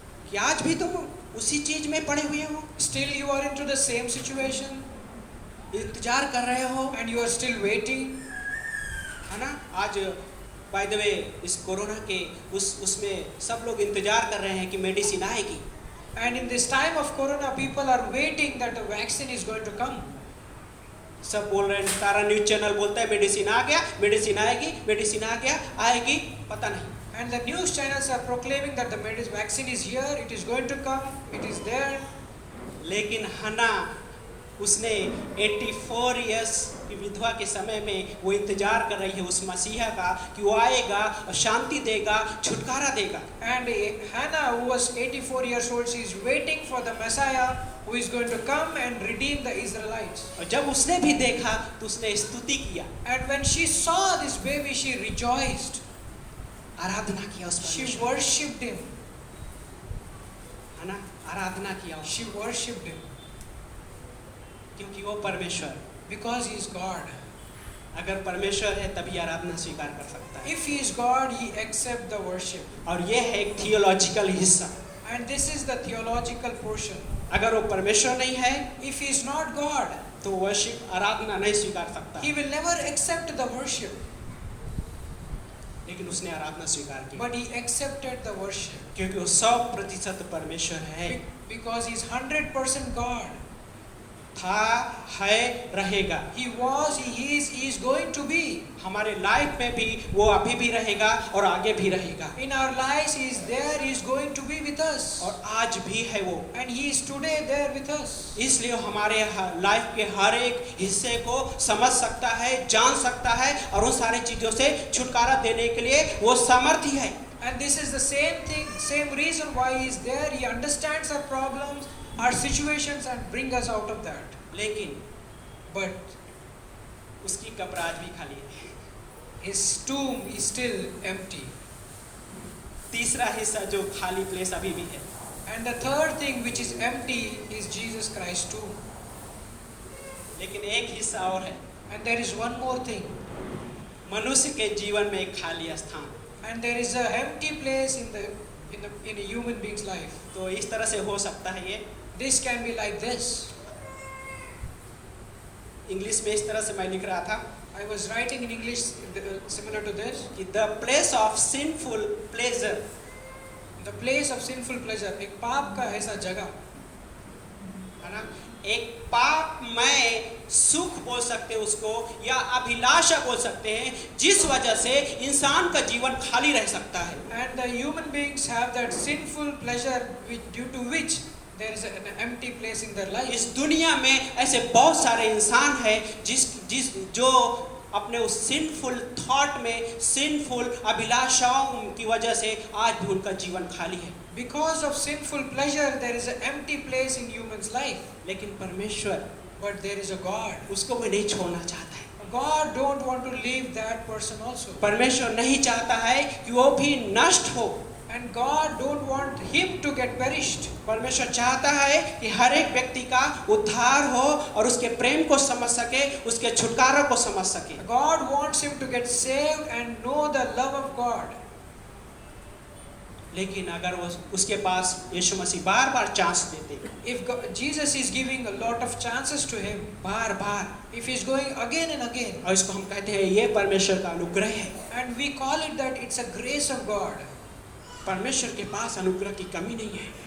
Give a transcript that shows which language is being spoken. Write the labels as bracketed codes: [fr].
[hi] कि आज भी तुम उसी चीज में पड़े हुए हो, [en] Still you are into the same situation [hi] इंतजार कर रहे हो, [en] and you are still waiting. [hi] है ना? आज [en] by the way [hi] इस कोरोना के उसमें सब लोग इंतजार कर रहे हैं कि मेडिसिन आएगी। [en] And in this time of corona, people are waiting that the vaccine is going to come. [hi] सब बोल रहे हैं, सारा न्यूज चैनल बोलता है मेडिसिन आ गया, मेडिसिन आएगी, मेडिसिन आ गया, आएगी, पता नहीं। [en] And the news channels are proclaiming that the vaccine is here, it is going to come, it is there. [hi] लेकिन हन्ना उसने 84 इयर्स की विधवा के समय में वो इंतजार कर रही है उस मसीहा का कि वो आएगा और शांति देगा, छुटकारा देगा। [en] And Hannah, who was 84 years old, she is waiting for the Messiah who is going to come and redeem the Israelites. [hi] और जब उसने भी देखा तो उसने स्तुति किया, [en] And when she saw this baby, she rejoiced. [hi] आराधना किया उस [en] She [hi] परमेश्वर, [en] worshipped him. [hi] है ना? आराधना किया उस, [en] She worshipped him [hi] क्योंकि वो परमेश्वर, [en] because he is God. [hi] अगर परमेश्वर है तभी आराधना स्वीकार कर सकता है। [en] If he is God, he accepts the worship. [hi] और ये है एक थियोलॉजिकल हिस्सा। [en] And this is the theological portion. [hi] अगर वो परमेश्वर नहीं है [en] If he is not God, [hi] तो वर्शिप, आराधना नहीं स्वीकार सकता। [en] he will never accept the worship. [hi] लेकिन उसने आराधना स्वीकार की [en] But he accepted the worship [hi] क्योंकि वो 100% परमेश्वर है, [en] because he is 100% God. [hi] था, है, रहेगा। [en] He was, he is going to be. [hi] हमारे लाइफ में भी वो अभी भी रहेगा और आगे भी रहेगा। [en] In our lives, he is there, he is going to be with us. [hi] और आज भी है वो। [en] And he is today there with us. [hi] इसलिए हमारे लाइफ के हर एक हिस्से को समझ सकता है, जान सकता है और उन सारी चीजों से छुटकारा देने के लिए वो समर्थी है। [en] And this is the same thing, same reason why he is there. He understands our problems, our situations, and bring us out of that. [hi] लेकिन [en] But [hi] उसकी कब्र आज भी खाली है। [en] his tomb is still empty. [hi] तीसरा हिस्सा जो खाली प्लेस अभी भी है, [en] And the third thing which is empty is Jesus Christ's tomb. [hi] लेकिन एक हिस्सा और है, [en] And there is one more thing. [hi] मनुष्य के जीवन में एक खाली स्थान। [en] And there is a empty place in a human being's life. [hi] तो इस तरह से हो सकता है ये, [en] This can be like this. [hi] English में इस तरह से मैं लिख रहा था [en] I was writing in English similar to this. कि the place of sinful pleasure, The place of sinful pleasure. [hi] एक पाप का ऐसा जगह, है ना? एक पापमय सुख बोल सकते हैं उसको, या अभिलाषा बोल सकते हैं, जिस वजह से इंसान का जीवन खाली रह सकता है। [en] And the human beings have that sinful pleasure due to which there is an empty place in their life. [hi] इस दुनिया में ऐसे बहुत सारे इंसान हैं जो अपने उस सिंफुल थॉट में, सिंफुल अभिलाषाओं की वजह से आज भी उनका जीवन खाली है। [en] Because of sinful pleasure, there is an empty place in human's life. [hi] लेकिन परमेश्वर [en] But there is a God. [hi] उसको भी नहीं छोड़ना चाहता है। [en] God don't want to leave that person also. [hi] परमेश्वर नहीं चाहता है कि वो भी नष्ट हो। [en] And God don't want him to get perished. [hi] परमेश्वर चाहता है कि हर एक व्यक्ति का उद्धार हो और उसके प्रेम को समझ सके, उसके छुटकारा को समझ सके। [en] God wants him to get saved and know the love of God. [hi] लेकिन अगर वो उसके पास यीशु मसीह बार बार चांस देते, [en] If Jesus is giving a lot of chances to him, [hi] bar bar, [en] if he is going again and again, [hi] और इसको हम कहते हैं ये परमेश्वर का अनुग्रह है। [en] and we call it that it's a grace of God. [hi] परमेश्वर के पास अनुग्रह की कमी नहीं है।